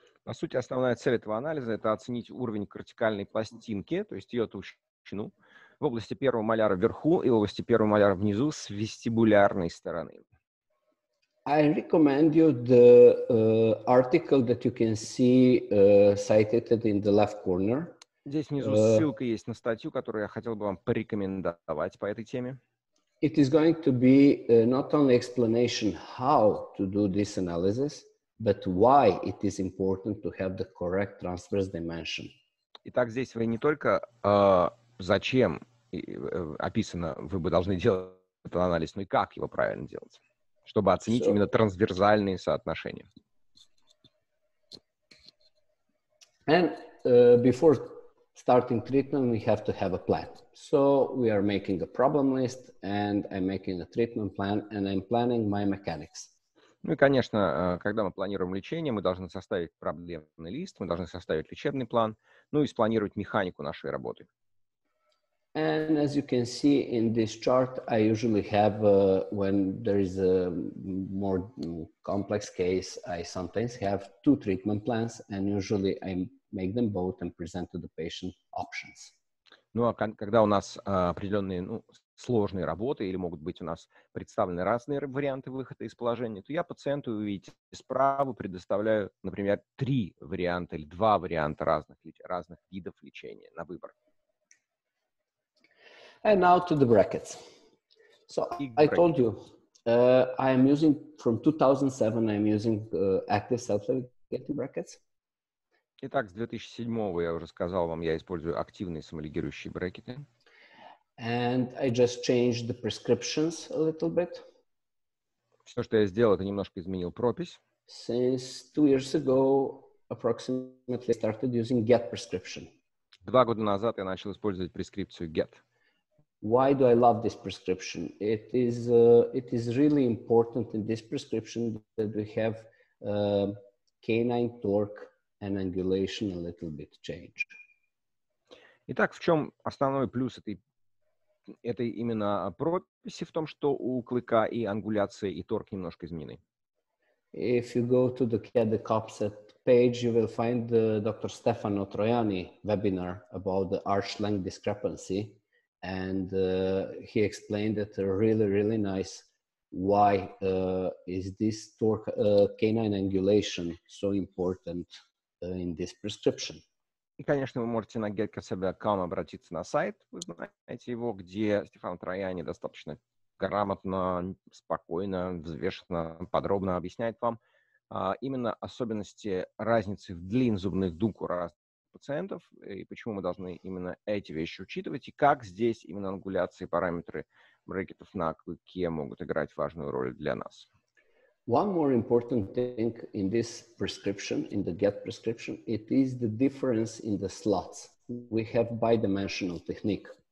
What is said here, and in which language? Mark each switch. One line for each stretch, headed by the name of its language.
Russian: По сути, основная цель этого анализа — это оценить уровень кортикальной пластинки, то есть ее толщину, в области первого маляра вверху и в области первого маляра внизу с вестибулярной стороны.
English: I recommend you the article that you can see cited in the left corner.
Russian: Здесь внизу ссылка есть на статью, которую я хотел бы вам порекомендовать по этой теме.
English: It is going to be not only explanation how to do this analysis, but why it is important to have the correct transverse dimension.
Russian: Итак, здесь вы не только зачем описано, вы бы должны делать этот анализ, но и как его правильно делать, чтобы оценить именно трансверсальные соотношения.
English: And before starting treatment, we have to have a plan. So we are making a problem list, and I'm making a treatment plan, and I'm planning my mechanics.
Russian: Ну и, конечно, когда мы планируем лечение, мы должны составить проблемный лист, мы должны составить лечебный план, ну и спланировать механику нашей работы.
English: And as you can see in this chart, I usually have, when there is a more complex case, I sometimes have 2 treatment plans, and usually I make them both and present to the patient options.
Russian: Ну а когда у нас определенные сложные работы или могут быть у нас представлены разные варианты выхода из положения, то я пациенту, вы видите, справа предоставляю, например, 3 варианта или 2 варианта разных видов лечения на выбор.
English: And now to the brackets. So I told you, I am using, from 2007, I'm using active self-ligating brackets.
Russian: Итак, с 2007 я уже сказал вам, я использую активные самолигирующие брекеты.
English: And I just changed the prescriptions a little bit.
Russian: Все, что я сделал, это немножко изменил пропись.
English: Since 2 years ago, approximately, I started using GET prescription.
Russian: 2 года назад я начал использовать прескрипцию GET.
English: Why do I love this prescription? It is really important in this prescription that we have canine torque and angulation a little bit change.
Russian: Итак, в чем основной плюс этой именно прописи? В том, что у клыка и ангуляция, и торк немножко изменены.
English: If you go to the CAD-COPSET page, you will find the Dr. Stefano Troiani webinar about the arch length discrepancy. And he explained it really, really nice. Why is this torque canine angulation so important in this prescription?
Russian: И, конечно, вы можете на getKSB.com обратиться на сайт, вы знаете его, где Стефано Трояни достаточно грамотно, спокойно, взвешенно, подробно объясняет вам, именно особенности разницы в длине зубных дуг у разных пациентов, и почему мы должны именно эти вещи учитывать, и как здесь именно ангуляции, параметры брекетов на клыке могут играть важную роль для нас.
English: One more important thing in this prescription, in the GET prescription, it is the difference in the slots. We have bidimensional technique.